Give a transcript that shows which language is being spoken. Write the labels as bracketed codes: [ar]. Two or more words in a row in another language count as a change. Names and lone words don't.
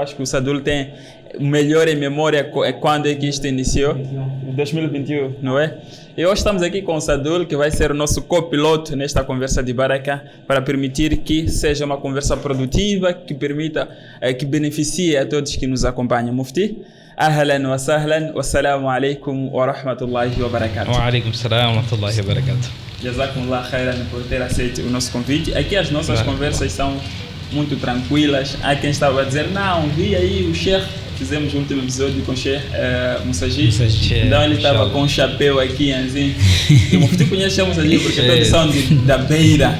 [pt] Acho que o Sadul tem melhor em memória quando é que isto iniciou, 2021, não é? E hoje estamos aqui com o Sadul, que vai ser o nosso copiloto nesta conversa de Baraka, para permitir que seja uma conversa produtiva, que permita, que beneficie a todos que nos acompanham. [ar] مفتي، أهلا وسهلا، والسلام عليكم ورحمة الله وبركاته. وعليكم السلام ورحمة الله وبركاته. جزاكم الله خيرا [pt] por ter aceito o nosso convite. Aqui as nossas conversas são muito tranquilas. Há quem estava a dizer, não, vi aí o Sheikh, fizemos o último episódio com o Sheikh Musaji, então ele estava com um chapéu aqui, assim. E o Mufti conhece o Musaji porque todos são da beira.